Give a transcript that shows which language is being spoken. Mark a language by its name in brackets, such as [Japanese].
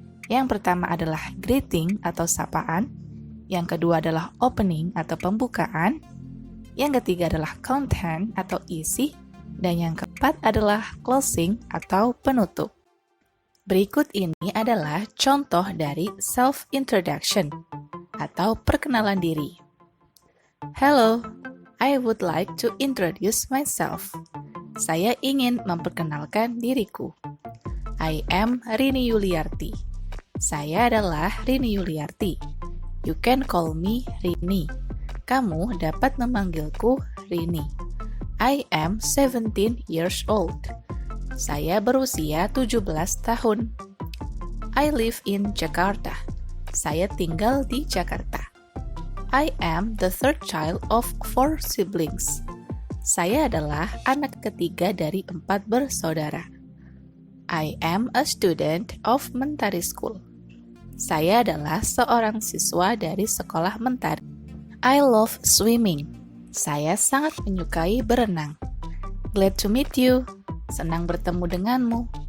[Indonesian] Yang pertama adalah greeting atau sapaan, yang kedua adalah opening atau pembukaan, yang ketiga adalah content atau isi, dan yang keempat adalah closing atau penutup. Berikut ini adalah contoh dari self-introduction atau perkenalan diri. [English] Hello, I would like to introduce myself. [Indonesian] Saya ingin memperkenalkan diriku. [English] I am Rini Yuliarti. [Indonesian] Saya adalah Rini Yuliarti. [English] You can call me Rini. [Indonesian] Kamu dapat memanggilku Rini. [English] I am 17 years old. [Indonesian] Saya berusia 17 tahun. [English] I live in Jakarta. [Indonesian] Saya tinggal di Jakarta. [English] I am the third child of 4 siblings. [Indonesian] Saya adalah anak ketiga dari 4 bersaudara. [English] I am a student of Mentari School. [Indonesian] Saya adalah seorang siswa dari sekolah Mentari. [English] I love swimming. [Indonesian] Saya sangat menyukai berenang. [English] Glad to meet you. [Indonesian] Senang bertemu denganmu.